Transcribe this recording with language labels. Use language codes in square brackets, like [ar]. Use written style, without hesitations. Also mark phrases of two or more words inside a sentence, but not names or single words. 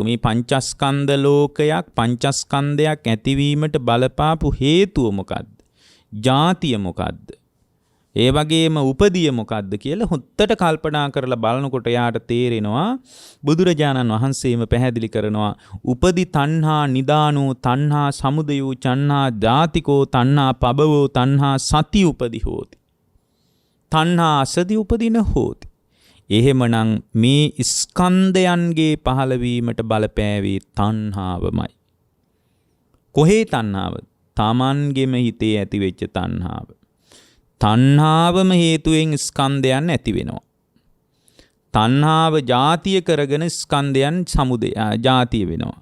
[si] මේ පංචස්කන්ධ ලෝකයක්, පංචස්කන්ධයක් ඇතිවීමට බලපාපු හේතුව මොකද්ද? ජාතිය මොකද්ද? ඒ වගේම උපදිය මොකද්ද කියලා හොත්තට කල්පනා කරලා බලනකොට යාට තේරෙනවා බුදුරජාණන් වහන්සේම පැහැදිලි කරනවා [pi] උපදි තණ්හා නිදානෝ තණ්හා සමුදයෝ චන්හා ජාතිකෝ තණ්හා පබවෝ තණ්හා සති උපදි හෝති. තණ්හා අසදි උපදින හෝති. [si] එහෙමනම් මේ ස්කන්ධයන්ගේ පහළවීමට බලපෑවේ තණ්හාවමයි. කොහේ තණ්හාව? තමන්ගෙම හිතේ ඇති වෙච්ච තණ්හාව. තණ්හාවම හේතුවෙන් ස්කන්ධයන් ඇති වෙනවා. තණ්හාව ජාතිය කරගෙන ස්කන්ධයන් සමුදය ජාතිය වෙනවා.